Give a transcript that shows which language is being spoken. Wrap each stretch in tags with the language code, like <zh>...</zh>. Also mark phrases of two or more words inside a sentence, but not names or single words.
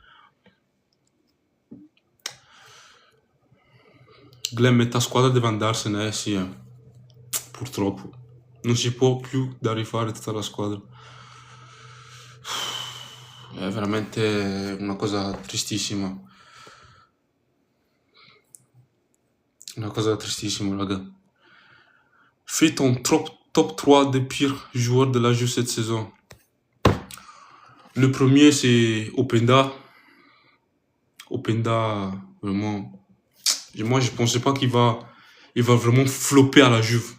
<it>Glenn, metà squadra deve andarsene, sì, purtroppo. Non si può più da rifare tutta la squadra. È veramente una cosa tristissima. Una cosa tristissima, raga.</it> <fr>Fais ton top 3 des pires joueurs de la Juve cette saison. Le premier, c'est Openda. Openda, vraiment. Moi, je pensais pas il va vraiment flopper à la Juve.</fr>